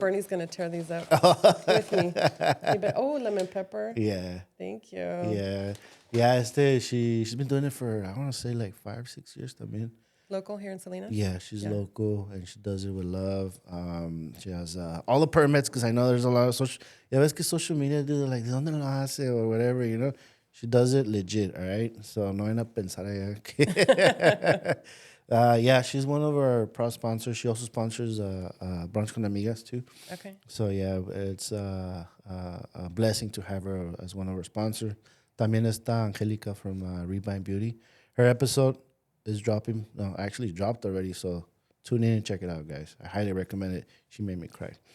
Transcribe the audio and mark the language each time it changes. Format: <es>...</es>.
<en>Bernie's going to tear these up with me. Lemon pepper. Yeah. Thank you. Yeah. Yeah, she's been doing it for, I want to say like 5-6 years también. Local here in Salinas? Yeah, she's local and she does it with love. She has all the permits because I know there's a lot of social. Yeah, ves que social media do like ¿de dónde lo hace or whatever, you know. She does it legit, all right. So no vayan a pensar allá. Yeah, she's one of our proud sponsors. She also sponsors Brunch con Amigas too. Okay. So yeah, it's a blessing to have her as one of our sponsors.</en> <es>También está Angelica from Rebind Beauty.</es> <en>Her episode is dropping. No, actually dropped already. So tune in and check it out, guys. I highly recommend it. She made me cry.</en>